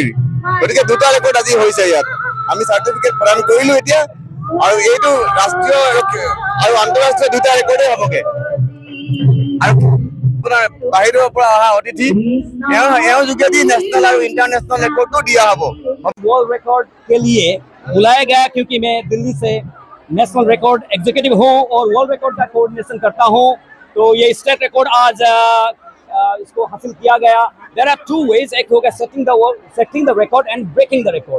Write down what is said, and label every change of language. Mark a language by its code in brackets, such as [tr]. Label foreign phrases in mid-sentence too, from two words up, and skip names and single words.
[as] গতিকে দুটা ৰেকৰ্ড আজি হৈছে ইয়াত। আমি চাৰ্টিফিকেট প্ৰদান কৰিলোঁ এতিয়া, আৰু এইটো ৰাষ্ট্ৰীয় আৰু আন্তঃৰাষ্ট্ৰীয় দুটা ৰেকৰ্ডেই হ'বগে। আৰু আপোনাৰ বাহিৰৰ পৰা অহা অতিথি এওঁৰ যোগেদি নেশ্যনেল আৰু ইণ্টাৰনেশ্যনেল ৰেকৰ্ডটো দিয়া হ'ব। [en] world record [hi] के लिए बुलाया गया क्योंकि मैं दिल्ली से [en] national record executive [hi] हूं और [en] world record [hi] का कोऑर्डिनेशन करता हूं। तो ये [en] state record [hi] आज इसको हासिल किया गया। [en] there are two ways, [hi] एक होगा [en] setting the record and breaking the record.